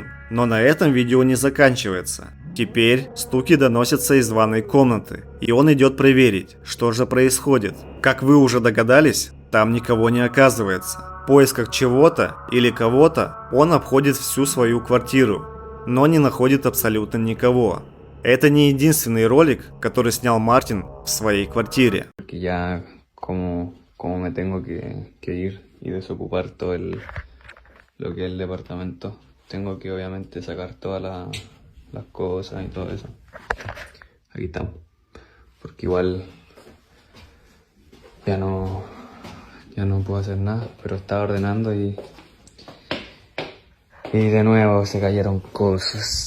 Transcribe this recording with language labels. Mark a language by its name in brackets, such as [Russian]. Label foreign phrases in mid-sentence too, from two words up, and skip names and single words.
[Russian] Но на этом видео не заканчивается. Теперь стуки доносятся из ванной комнаты, и он идет проверить, что же происходит. Как вы уже догадались, там никого не оказывается. В поисках чего-то или кого-то он обходит всю свою квартиру, но не находит абсолютно никого. Это не единственный ролик, который снял Мартин в своей квартире. [Spanish] Porque ya como me tengo que ir y desocupar todo lo que es el departamento, tengo que obviamente sacar todas las cosas y todo eso. Aquí estamos. Porque igual ya no puedo hacer nada, pero estaba ordenando y de nuevo se cayeron cosas.